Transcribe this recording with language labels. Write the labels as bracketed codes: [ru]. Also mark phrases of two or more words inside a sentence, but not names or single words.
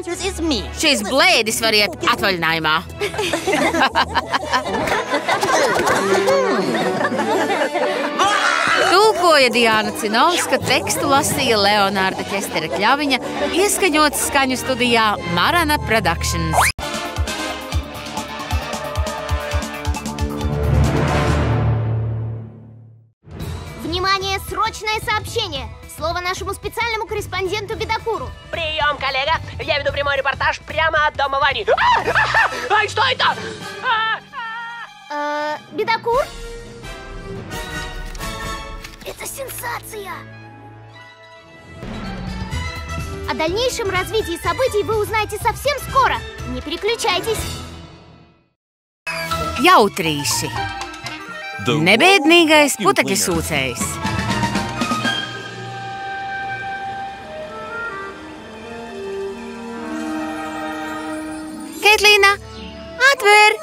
[lv] Šis blēdis var iet atvaļinājumā. Tulkoja Diana Cinovska, tekstu lasīja Leonārda Ķestera Kļaviņa, ieskaņots skaņu studijā Marana Productions. [ru] Внимание, срочное сообщение! Слово нашему специальному корреспонденту Бедокуру. Прием, коллега! Я веду прямой репортаж прямо от дома Вани. Ай, что это? Бедокур? Это сенсация! О дальнейшем развитии событий вы узнаете совсем скоро. Не переключайтесь. [lv] Jautrīši. Nebēdnīgais putekļu sūcējs. Keitlīna, atver!